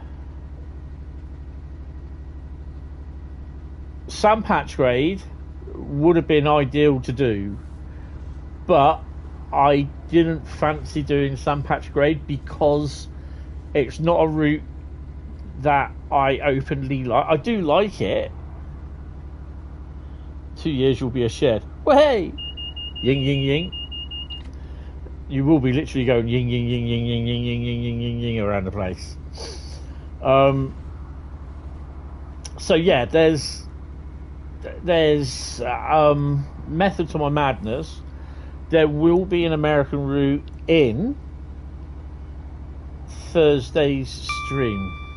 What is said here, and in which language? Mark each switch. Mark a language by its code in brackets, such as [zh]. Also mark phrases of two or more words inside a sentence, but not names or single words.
[en] Sandpatch grade would have been ideal to do, but I didn't fancy doing Sandpatch grade because it's not a route that I openly like. I do like it. 2 years you'll be a shed. Well, hey! Ying, ying, ying. You will be literally going ying, ying, ying, ying, ying, ying, ying, ying, ying, ying, ying around the place. So yeah, there's method to my madness. There will be an American route in Thursday's stream.